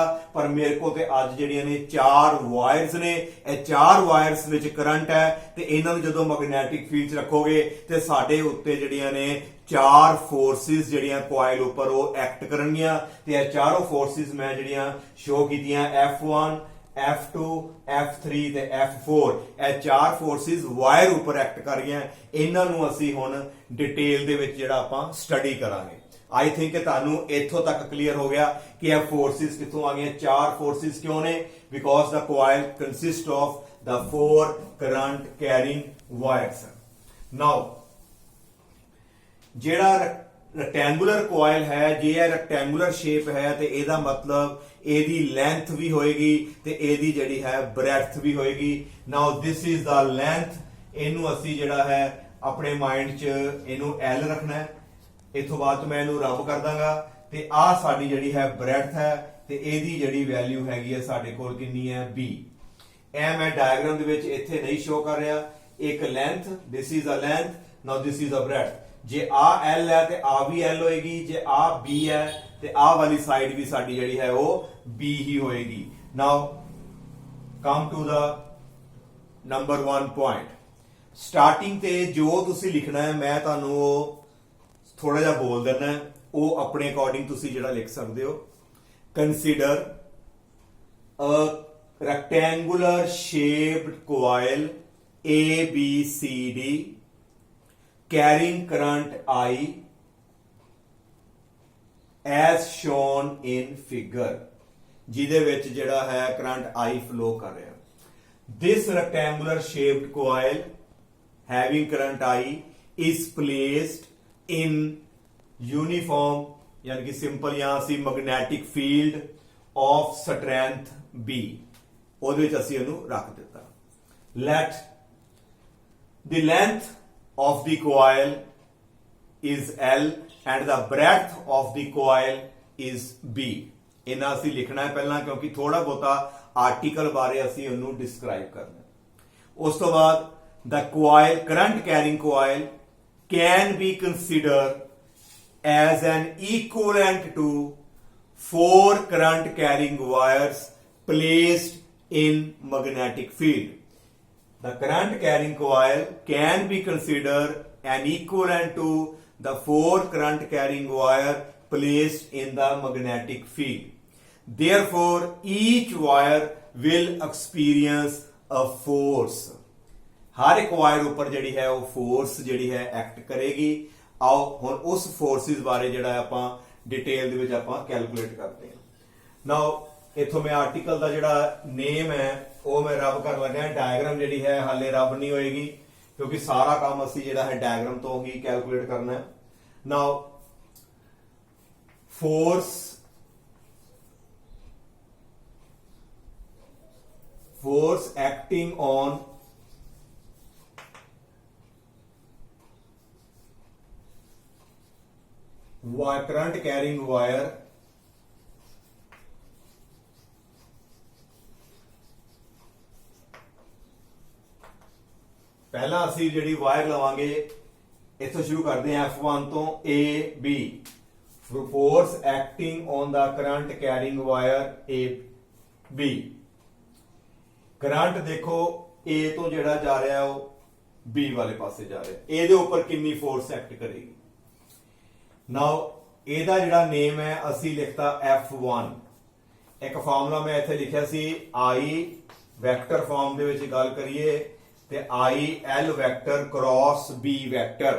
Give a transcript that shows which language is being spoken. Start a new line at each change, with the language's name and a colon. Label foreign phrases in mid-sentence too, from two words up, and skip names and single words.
Punjabi: ਪਰ ਮੇਰੇ ਕੋਲ ਤੇ ਅੱਜ ਜਿਹੜੀਆਂ ਨੇ 4 ਵਾਇਰਸ ਨੇ, ਇਹ 4 ਵਾਇਰਸ ਵਿੱਚ ਕਰੰਟ ਹੈ ਤੇ ਇਹਨਾਂ ਨੂੰ ਜਦੋਂ
English: magnetic field
Punjabi: 'ਚ ਰੱਖੋਗੇ ਤੇ ਸਾਡੇ ਉੱਤੇ ਜਿਹੜੀਆਂ ਨੇ 4 ਫੋਰਸਿਸ ਜਿਹੜੀਆਂ ਕੋਇਲ ਉੱਪਰ ਉਹ ਐਕਟ ਕਰਨਗੀਆਂ ਤੇ ਇਹ ਚਾਰੋਂ ਫੋਰਸਿਸ ਮੈਂ ਜਿਹੜੀਆਂ ਸ਼ੋ ਕੀਤੀਆਂ F1 F2 F3 ਤੇ F4, ਇਹ 4 ਫੋਰਸਿਸ ਵਾਇਰ ਉੱਪਰ ਐਕਟ ਕਰ ਰਹੀਆਂ। ਇਹਨਾਂ ਨੂੰ ਅਸੀਂ ਹੁਣ ਡਿਟੇਲ ਦੇ ਵਿੱਚ ਜਿਹੜਾ ਆਪਾਂ ਸਟੱਡੀ ਕਰਾਂਗੇ।
English: I think
Punjabi: ਕਿ ਤੁਹਾਨੂੰ ਇੱਥੋਂ ਤੱਕ ਕਲੀਅਰ ਹੋ ਗਿਆ ਕਿ ਇਹ ਫੋਰਸਿਸ ਕਿੱਥੋਂ ਆ ਗਈਆਂ, 4 ਫੋਰਸਿਸ ਕਿਉਂ ਨੇ,
English: because the coil consist of the 4 current carrying wires.
Punjabi: now ਜਿਹੜਾ
English: rectangular coil
Punjabi: ਹੈ, ਜੇ ਇਹ
English: rectangular shape
Punjabi: ਹੈ ਤੇ ਇਹਦਾ ਮਤਲਬ ਇਹਦੀ ਲੈਂਥ ਵੀ ਹੋਏਗੀ ਤੇ ਇਹਦੀ ਜਿਹੜੀ ਹੈ ਬ੍ਰੈਡਥ ਵੀ ਹੋਏਗੀ।
English: now this is the length,
Punjabi: ਇਹਨੂੰ ਅਸੀਂ ਜਿਹੜਾ ਹੈ ਆਪਣੇ ਮਾਈਂਡ 'ਚ ਇਹਨੂੰ L ਰੱਖਣਾ ਹੈ। ਇਥੋਂ ਬਾਅਦ ਮੈਂ ਇਹਨੂੰ ਰੱਬ ਕਰ ਦਾਂਗਾ ਤੇ ਆਹ ਸਾਡੀ ਜਿਹੜੀ ਹੈ ਬ੍ਰੈਡਥ ਹੈ ਤੇ ਇਹਦੀ ਜਿਹੜੀ ਵੈਲਿਊ ਹੈਗੀ ਹੈ ਸਾਡੇ ਕੋਲ ਕਿੰਨੀ ਹੈ B। ਇਹ ਮੈਂ ਡਾਇਗਰਾਮ ਦੇ ਵਿੱਚ ਇੱਥੇ ਨਹੀਂ ਸ਼ੋ ਕਰ ਰਿਹਾ। ਇੱਕ ਲੈਂਥ,
English: this is a length, now this is a breadth।
Punjabi: ਜੇ ਆ L ਹੈ ਤੇ ਆ ਵੀ L ਹੋਏਗੀ, ਜੇ ਆ B ਹੈ ਤੇ ਆ ਵਾਲੀ ਸਾਈਡ ਵੀ ਸਾਡੀ ਜਿਹੜੀ ਹੈ ਉਹ B ਹੀ ਹੋਏਗੀ।
English: now come to the number 1 point।
Punjabi: ਸਟਾਰਟਿੰਗ ਤੇ ਜੋ ਤੁਸੀਂ ਲਿਖਣਾ ਹੈ ਮੈਂ ਤੁਹਾਨੂੰ ਉਹ ਥੋੜਾ ਜਿਹਾ ਬੋਲ ਦੇਣਾ ਹੈ, ਉਹ ਆਪਣੇ ਅਕੋਰਡਿੰਗ ਤੁਸੀਂ ਜਿਹੜਾ ਲਿਖ ਸਕਦੇ ਹੋ।
English: consider a rectangular shaped coil ABCD carrying current I as shown in figure,
Punjabi: ਜਿਹਦੇ ਵਿੱਚ ਜਿਹੜਾ ਹੈ ਕਰੰਟ I flow ਕਰ ਰਿਹਾ।
English: This rectangular shaped coil having current I is placed in uniform
Hindi: यानी कि सिंपल यहां सी
English: magnetic field of strength B,
Punjabi: ਉਹਦੇ ਵਿੱਚ ਅਸੀਂ ਇਹਨੂੰ ਰੱਖ ਦਿੱਤਾ।
English: let the length of the coil is L and the breadth of the coil is B।
Punjabi: ਇਹਨਾਂ ਅਸੀਂ ਲਿਖਣਾ ਹੈ ਪਹਿਲਾਂ ਕਿਉਂਕਿ ਥੋੜਾ ਬਹੁਤਾ ਆਰਟੀਕਲ ਬਾਰੇ ਅਸੀਂ ਉਹਨੂੰ ਡਿਸਕ੍ਰਾਈਬ ਕਰਨਾ। ਉਸ ਤੋਂ ਬਾਅਦ
English: the coil, current carrying coil can be considered as an equivalent to 4 current carrying wires placed in magnetic field। The current carrying coil can be considered an equivalent to the 4 current carrying wire placed in the magnetic field। Therefore each wire will experience a force।
Hindi: हर एक वायर ऊपर
Punjabi: ਜਿਹੜੀ ਹੈ ਉਹ ਫੋਰਸ ਜਿਹੜੀ ਹੈ ਐਕਟ ਕਰੇਗੀ। ਆਓ ਹੁਣ ਉਸ ਫੋਰਸਿਸ ਬਾਰੇ ਜਿਹੜਾ ਆਪਾਂ ਡਿਟੇਲ ਦੇ ਵਿੱਚ ਆਪਾਂ ਕੈਲਕੂਲੇਟ ਕਰਦੇ ਹਾਂ। ਨਾਓ ਇਥੋਂ ਮੈਂ ਆਰਟੀਕਲ ਦਾ ਜਿਹੜਾ ਨੇਮ ਹੈ ਉਹ ਮੈਂ ਰੱਬ ਕਰ ਲੱਗਾ। ਡਾਇਗਰਾਮ ਜਿਹੜੀ ਹੈ ਹਾਲੇ ਰੱਬ ਨਹੀਂ ਹੋਏਗੀ ਕਿਉਂਕਿ ਸਾਰਾ ਕੰਮ ਅਸੀਂ ਜਿਹੜਾ ਹੈ ਡਾਇਗਰਾਮ ਤੋਂ ਹੀ ਕੈਲਕੂਲੇਟ ਕਰਨਾ ਹੈ।
English: ਨਾਓ force acting on current carrying wire
Punjabi: ਪਹਿਲਾਂ ਅਸੀਂ ਜਿਹੜੀ ਵਾਇਰ ਲਵਾਂਗੇ ਇੱਥੋਂ ਸ਼ੁਰੂ ਕਰਦੇ ਹਾਂ F1 ਤੋਂ AB।
English: force acting on the current carrying wire AB।
Punjabi: ਕਰੰਟ ਦੇਖੋ A ਤੋਂ ਜਿਹੜਾ ਜਾ ਰਿਹਾ ਉਹ B ਵਾਲੇ ਪਾਸੇ ਜਾ ਰਿਹਾ, ਇਹਦੇ ਉੱਪਰ ਕਿੰਨੀ
English: force act
Punjabi: ਕਰੇਗੀ। ਨਾਓ ਇਹਦਾ ਜਿਹੜਾ ਨੇਮ ਹੈ ਅਸੀਂ ਲਿਖਤਾ F1। ਇੱਕ ਫਾਰਮੂਲਾ ਮੈਂ ਇੱਥੇ ਲਿਖਿਆ ਸੀ I
English: vector form
Punjabi: ਦੇ ਵਿੱਚ ਗੱਲ ਕਰੀਏ ਤੇ
English: I L vector cross B vector.